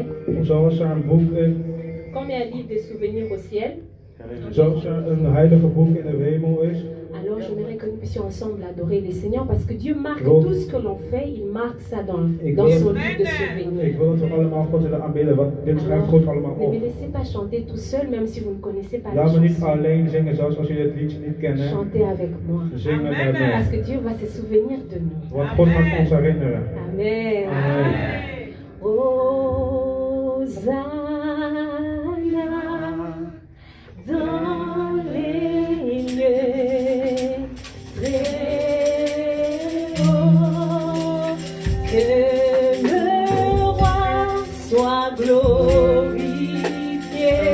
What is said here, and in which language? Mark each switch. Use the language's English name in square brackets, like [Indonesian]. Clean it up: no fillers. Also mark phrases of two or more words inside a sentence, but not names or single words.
[Dutch] Zoals er een boek is, [French] comme il y a un livre de souvenirs au ciel, [Dutch] zoals er een heilige boek in de hemel is, [French] alors j'aimerais que nous puissions ensemble adorer le Seigneur parce que Dieu marque Bon. tout ce que l'on fait, il marque ça dans [Dutch] Ik [French] son [Dutch] wil, [French] livre de [Dutch] ik [French] souvenirs. [Dutch] wil dat we allemaal God willen aanbidden, want dit schrijft God allemaal [French] Ne [Dutch] op. [French] me laissez pas chanter tout seul, même si vous ne connaissez pas la [Dutch] Laat me niet [French] chanson. [Dutch] alleen zingen, zelfs als jullie het liedje niet kennen. [French] Chantez avec moi. [Dutch] Zing met mij [French] Parce [Dutch] mee. [French] que Dieu va se souvenir de nous. [Dutch] Want God gaat ons herinneren. [French] Amen. [Dutch] Amen. [French] Hosanna dans les lieux très hauts, que le roi soit glorifié.